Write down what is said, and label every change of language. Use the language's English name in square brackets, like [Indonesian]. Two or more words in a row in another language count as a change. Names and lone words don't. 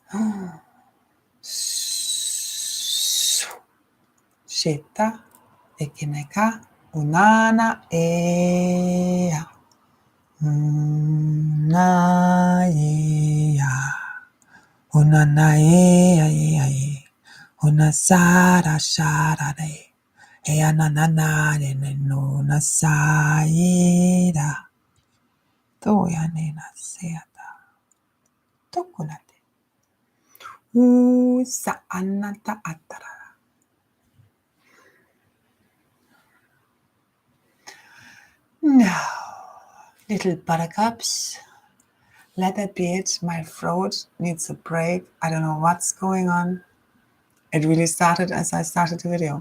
[English] sheta ekeneka unana ea una ea unana ea una sara sharare ea nanana nuna saira toya nena seata tokunate sa anata atara. Now, little buttercups, let that be it. My throat needs a break. I don't know what's going on. It really started as I started the video.